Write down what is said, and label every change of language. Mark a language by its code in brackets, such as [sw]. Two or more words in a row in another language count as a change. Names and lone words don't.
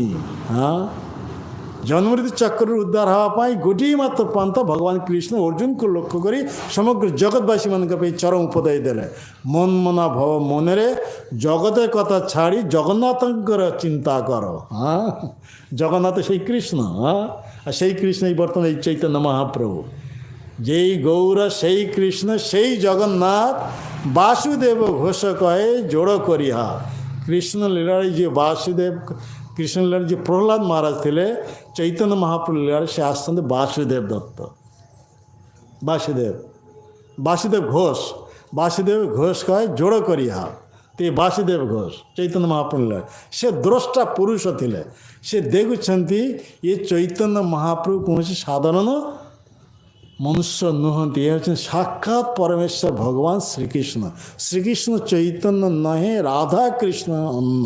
[or] ଜନ୍ମମୃତ୍ୟୁ ଚକ୍ରରୁ ଉଦ୍ଧାର ହେବା ପାଇଁ ଗୋଟିଏ ମାତ୍ର ପନ୍ଥା ଭଗବାନ କୃଷ୍ଣ ଅର୍ଜୁନକୁ ଲକ୍ଷ୍ୟ କରି ସମଗ୍ର ଜଗତବାସୀମାନଙ୍କ ପାଇଁ ଚରମ ଉପଦେଶ ଦେଲେ। ମନ୍ମନା ଭବ, ମନରେ ଜଗତ କଥା ଛାଡ଼ି ଜଗନ୍ନାଥଙ୍କର ଚିନ୍ତା କର। ଜଗନ୍ନାଥ ସେଇ କୃଷ୍ଣ, ସେଇ କୃଷ୍ଣ ବର୍ତ୍ତମାନ ଏଇ ଚୈତନ୍ୟ ମହାପ୍ରଭୁ, [bn] যেই গৌর সেই কৃষ্ণ সেই জগন্নাথ বাসুদেব ঘোষ কহে জোড় করিহা। কৃষ্ণ লীলার যে বাসুদেব, কৃষ্ণ লীলার যে প্রহ্লাদ মহারাজ ଥିଲେ, চৈতন্য মহাপ্রভু লীলার সে আসছেন বাসুদেব দত্ত, বাসুদেব ঘোষ। বাসুদেব ঘোষ কহে জোড় করিহা। [or] তে ବାସୁଦେବ ଘୋଷ ଚୈତନ୍ୟ ମହାପ୍ରଭୁ লীଳା, ସେ ଦ୍ରଷ୍ଟା ପୁରୁଷ ଥିଲେ। ସେ ଦେଖୁଛନ୍ତି ଏ ଚୈତନ୍ୟ ମହାପ୍ରଭୁ କୌଣସି ସାଧାରଣ ମନୁଷ୍ୟ ନୁହନ୍ତି, ଏ ହେଉଛନ୍ତି ସାକ୍ଷାତ ପରମେଶ୍ୱର ଭଗବାନ ଶ୍ରୀକୃଷ୍ଣ। ଶ୍ରୀକୃଷ୍ଣ ଚୈତନ୍ୟ ନୁହେଁ, ରାଧାକୃଷ୍ଣ ଅନ୍ନ।